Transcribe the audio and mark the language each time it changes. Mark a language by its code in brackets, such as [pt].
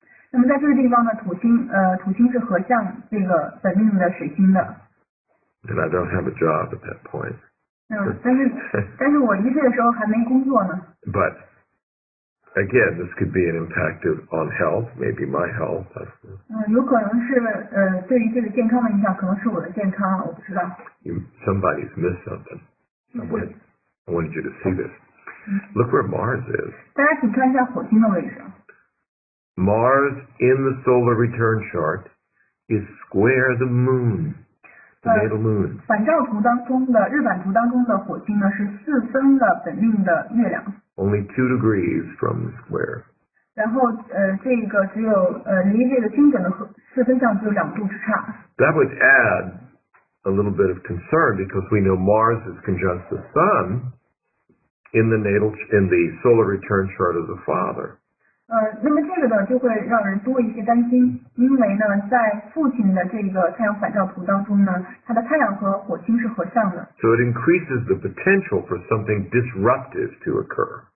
[zh] 那么在这个地方呢，土星是合相这个本命的水星的。 [en] And I don't have a job at that point. [zh] 但是我1岁的时候还没工作呢。 [en] But again, this could be an impact on health, maybe my health. [zh] 有可能是对于这个健康的影响，可能是我的健康，我不知道。 [en] Somebody's missed something. I wanted you to see this. Look where Mars is. [zh] 大家请看一下火星的位置。 [en] Mars in the solar return chart is square the moon, the natal moon. [zh] 反照图当中的日版图当中的火星呢是四分了本命的月亮。 [en] Only 2 degrees from the square. [zh] 然后这个只有离这个精准的四分相只有2度之差。 [en] That would add a little bit of concern because we know Mars is conjunct the Sun in the solar return chart of the father. [zh] 那么这个呢就会让人多一些担心，因为呢在父亲的这个太阳反照图当中呢，他的太阳和火星是合相的。 [en] So it increases the potential for something disruptive to occur.